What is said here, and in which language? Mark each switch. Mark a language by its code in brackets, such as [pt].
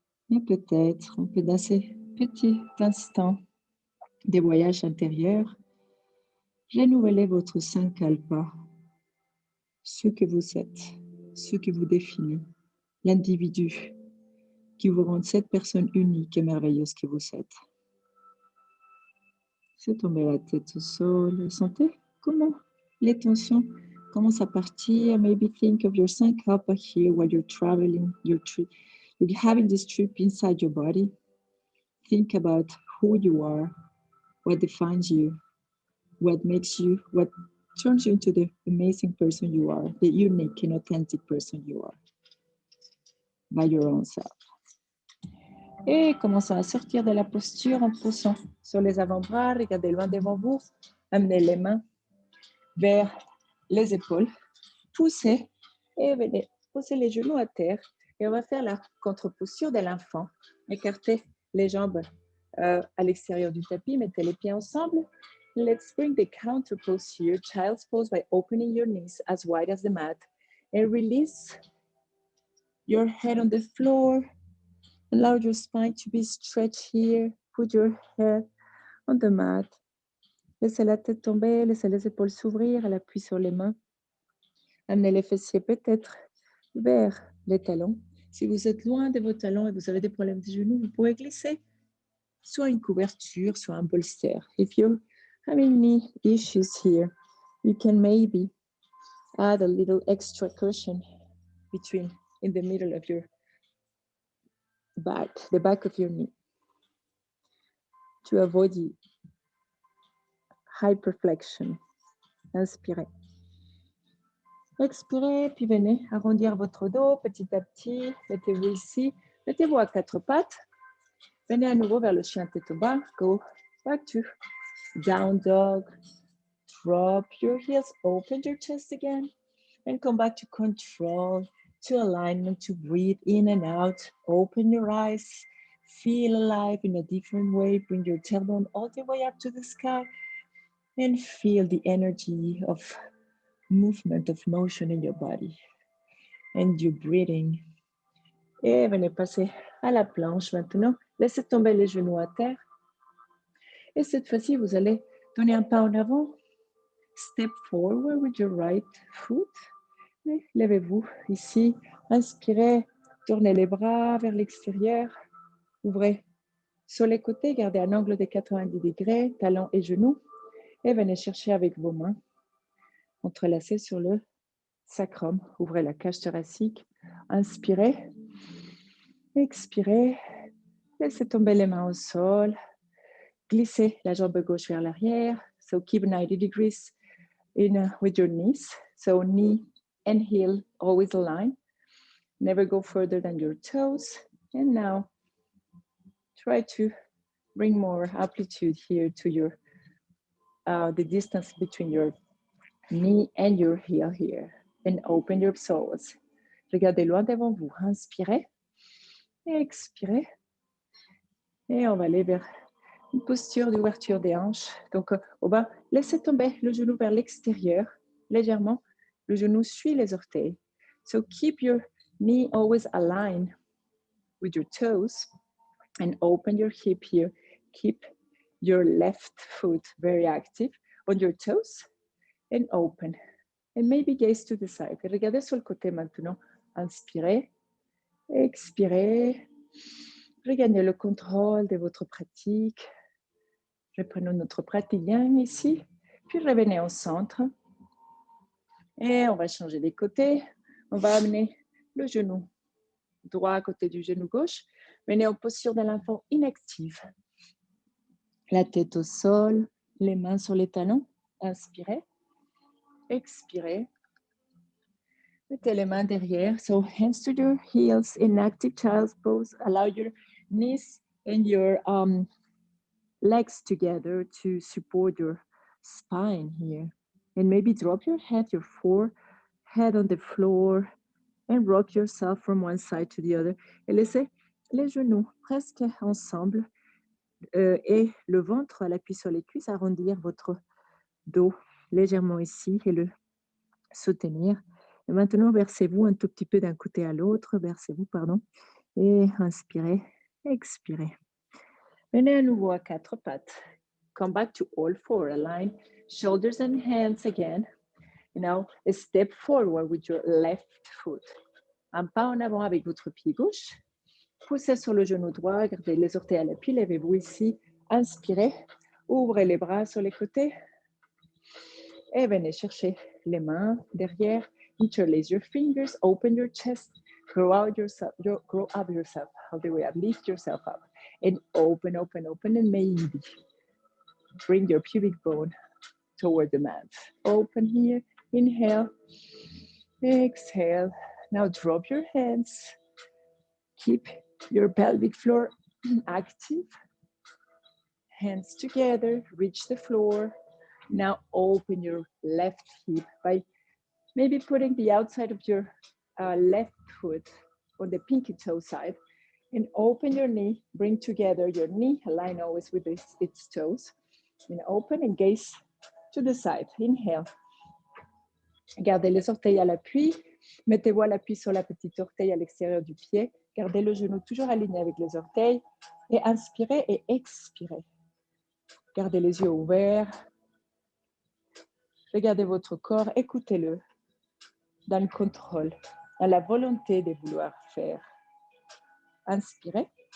[fr] Et peut-être, un peu dans ces petits instants des voyages intérieurs, renouvelez votre sankalpa, ce que vous êtes, ce qui vous définit, l'individu qui vous rend cette personne unique et merveilleuse que vous êtes. Laissez tomber la tête au sol. Sentez comment les tensions commencent à partir. [en] Maybe think of your Sankhalpa here while you're traveling, you're having this trip inside your body. Think about who you are, what defines you, what makes you, what turns you into the amazing person you are, the unique and authentic person you are, by your own self. [fr] Et commençons à sortir de la posture en poussant sur les avant-bras, regardez loin devant vous, amenez les mains vers les épaules, poussez et venez poser les genoux à terre. Et on va faire la contre-posture de l'enfant. Écartez les jambes à l'extérieur du tapis, mettez les pieds ensemble. [en] Let's bring the counter posture, child's pose, by opening your knees as wide as the mat and release your head on the floor. Allow your spine to be stretched here. Put your head on the mat. [fr] Laissez la tête tomber, laissez les épaules s'ouvrir, l'appui sur les mains. Amenez les fessiers peut-être vers les talons. Si vous êtes loin de vos talons et vous avez des problèmes de genoux, vous pouvez glisser soit une couverture, soit un bolster. [en] If you're having knee issues here, you can maybe add a little extra cushion in the middle of your back, the back of your knee, to avoid the hyperflexion. [fr] Inspirez. Expirez, puis venez arrondir votre dos petit à petit. Mettez-vous ici. Mettez-vous à quatre pattes. Venez à nouveau vers le chien tête bas. [en] Go back to down dog. Drop your heels. Open your chest again. And come back to control, to alignment, to breathe in and out. Open your eyes. Feel alive in a different way. Bring your tailbone all the way up to the sky. And feel the energy of movement, of motion in your body. And your breathing. [fr] Et venez passer à la planche maintenant. Laissez tomber les genoux à terre. Et cette fois-ci, vous allez donner un pas en avant. [en] Step forward with your right foot. [fr] Et levez-vous ici. Inspirez. Tournez les bras vers l'extérieur. Ouvrez sur les côtés. Gardez un angle de 90 degrés, talons et genoux. Et venez chercher avec vos mains. Entrelacez sur le sacrum. Ouvrez la cage thoracique. Inspirez. Expirez. Laissez tomber les mains au sol. Glissez la jambe gauche vers l'arrière. [en] So keep 90 degrees with your knees. So knee and heel always align. Never go further than your toes. And now try to bring more amplitude here to your the distance between your knee and your heel here. And open your psoas. [fr] Regardez loin devant vous. Inspirez. Et expirez. Et on va aller vers une posture d'ouverture des hanches. Donc, au bas, laissez tomber le genou vers l'extérieur, légèrement. Le genou suit les orteils. [en] So keep your knee always aligned with your toes and open your hip here. Keep your left foot very active on your toes and open. And maybe gaze to the side. [fr] Et regardez sur le côté maintenant. Inspirez, expirez. Regagnez le contrôle de votre pratique. Reprenons notre pratilien ici, puis revenez au centre. Et on va changer les côtés. On va amener le genou droit à côté du genou gauche. Venez en posture de l'enfant inactive. La tête au sol, les mains sur les talons. Inspirez. Expirez. Mettez les mains derrière. [en] So hands to your heels in active child's pose. Allow your knees and your legs together to support your spine here. And maybe drop your head, your forehead on the floor and rock yourself from one side to the other. [fr] Et laissez les genoux presque ensemble et le ventre à l'appui sur les cuisses, arrondir votre dos légèrement ici et le soutenir. Et maintenant, versez-vous un tout petit peu d'un côté à l'autre. Versez-vous, pardon. Et inspirez, expirez. Venez à nouveau à quatre pattes. [en] Come back to all four. Align shoulders and hands again. Now, a step forward with your left foot. [fr] Un pas en avant avec votre pied gauche. Poussez sur le genou droit, gardez les orteils à l'appui, levez-vous ici. Inspirez, ouvrez les bras sur les côtés. Et venez chercher les mains derrière. [en] Interlace your fingers, open your chest, grow up yourself all the way up, lift yourself up. And open, and maybe bring your pubic bone toward the mat. Open here, inhale, exhale. Now drop your hands. Keep your pelvic floor active. Hands together, reach the floor. Now open your left hip by maybe putting the outside of your left foot on the pinky toe side and open your knee. Bring together your knee, align always with its toes. And open and gaze to the side. Inhale. [fr] Gardez les orteils à l'appui. Mettez-vous à l'appui sur la petite orteil à l'extérieur du pied. Gardez le genou toujours aligné avec les orteils. Et inspirez et expirez. Gardez les yeux ouverts. Regardez votre corps, écoutez-le dans le contrôle, dans la volonté de vouloir faire. Inspirez.